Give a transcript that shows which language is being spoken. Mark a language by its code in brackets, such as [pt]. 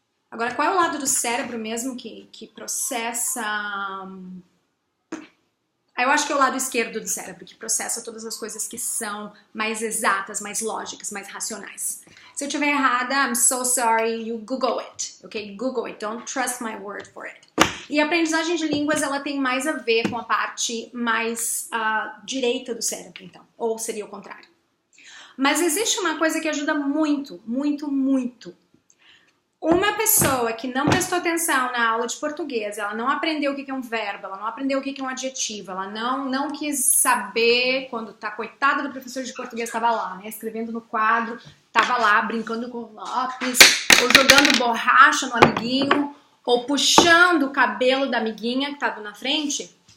[pt] Agora, qual é o lado do cérebro mesmo que processa... Eu acho que é o lado esquerdo do cérebro, que processa todas as coisas que são mais exatas, mais lógicas, mais racionais. Se eu estiver errada, [en] I'm so sorry, you Google it, ok? Google it, don't trust my word for it. [pt] E a aprendizagem de línguas, ela tem mais a ver com a parte mais direita do cérebro, então. Ou seria o contrário. Mas existe uma coisa que ajuda muito, muito, muito. Uma pessoa que não prestou atenção na aula de português, ela não aprendeu o que é um verbo, ela não aprendeu o que é um adjetivo, ela não quis saber quando tá, coitada do professor de português, estava lá, né, escrevendo no quadro, estava lá brincando com lápis, ou jogando borracha no amiguinho, ou puxando o cabelo da amiguinha que estava na frente.